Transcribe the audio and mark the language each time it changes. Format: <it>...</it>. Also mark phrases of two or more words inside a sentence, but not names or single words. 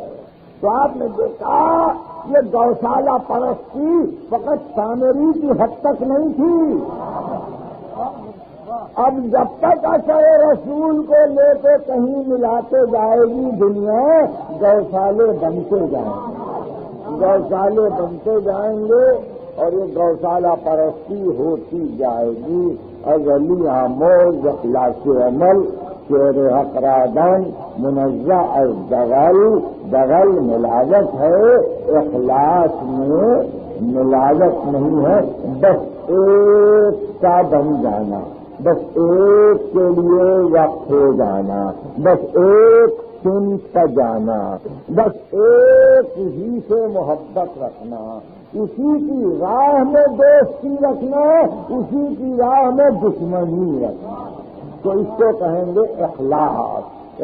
<ur>تو آپ نے دیکھا یہ گوشالہ پرستی فقط سامری کی حد تک نہیں تھی، اب جب تک اثر رسول کو لے کے کہیں ملاتے جائے گی دنیا، گوشالے بنتے جائیں گے، گوشالے بنتے جائیں گے اور یہ گوشالہ پرستی ہوتی جائے گی۔</ur> <fa>ازلی آموز اخلاص عمل شیر حقرادن منزہ از دغل،</fa> <ur>دغل ملاوٹ ہے، اخلاص میں ملاوٹ نہیں ہے، بس ایک کا بن جانا، بس ایک کے لیے وقت ہو جانا، بس ایک سمت کا جانا، بس ایک ہی سے محبت رکھنا، اسی کی راہ میں دوستی رکھنا، اسی کی راہ میں دشمنی رکھنا، تو اس کو کہیں گے اخلاص۔</ur>